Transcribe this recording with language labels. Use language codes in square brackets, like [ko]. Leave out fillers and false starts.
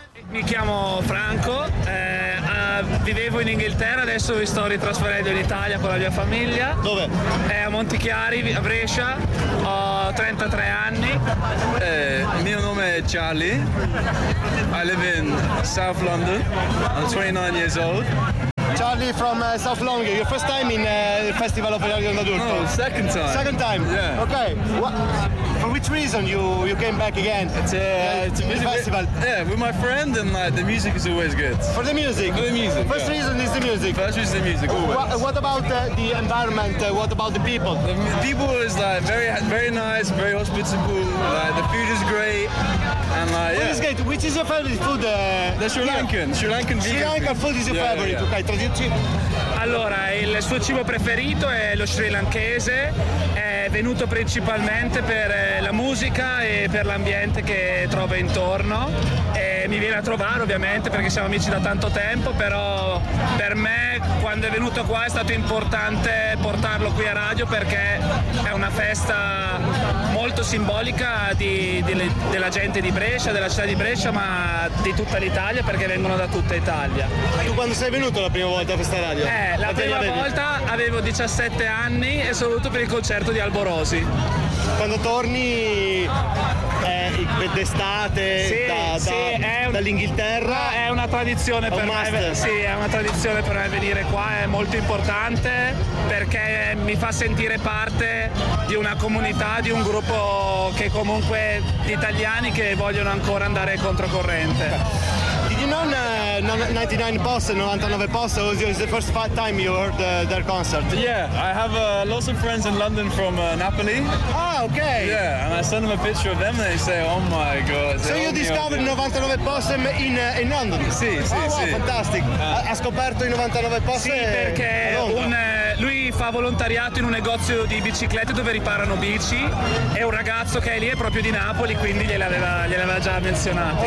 [it] Mi chiamo Franco, vivevo in Inghilterra, adesso mi sto ritrasferendo in Italia con la mia famiglia. Dove? A Montichiari, a Brescia, ho 33 anni. Mio nome è Charlie, [en] I live in South London, I'm 29 years old. Charlie from South London, your first time in Festival of Young Adult? No, second time. Second time? Yeah. Okay. For which reason you came back again? It's a festival. Yeah, with my friend and like the music is always good. For the music? For the music. First reason is the music. First reason is the music, always. What about the environment? What about the people? The people is like very very nice, very hospitable, like the food is great. Is great. Which is your favorite food? The Sri Lankan. Yeah. Sri Lankan food is your favorite. Yeah. Okay, traduci. [it] Allora, il suo cibo preferito è lo Sri Lankese. Venuto principalmente per la musica e per l'ambiente che trova intorno e mi viene a trovare ovviamente perché siamo amici da tanto tempo, però per me quando è venuto qua è stato importante portarlo qui a radio perché è una festa molto simbolica della gente di Brescia, della città di Brescia, ma di tutta l'Italia perché vengono da tutta Italia. Tu quando sei venuto la prima volta a questa radio? La prima volta avevo 17 anni e sono venuto per il concerto di Alborosi. Quando torni d'estate dall'Inghilterra? È una tradizione per me. Sì, è una tradizione per me venire qua, è molto importante perché mi fa sentire parte di una comunità, di un gruppo che comunque di italiani che vogliono ancora andare controcorrente. Non 99 post, 99 post. [en] Was it the first time you heard their concert? Yeah, I have lots of friends in London from Napoli. Ah, okay. Yeah, and I send them a picture of them and they say, oh my god. So you discovered 99 post in London? [it] Sì, sì, [en] oh, wow, [it] sì. [en] Fantastic. [it] Ha scoperto i 99 post? Sì, perché lui fa volontariato in un negozio di biciclette dove riparano bici e un ragazzo che è lì è proprio di Napoli, quindi gliel'aveva già menzionato.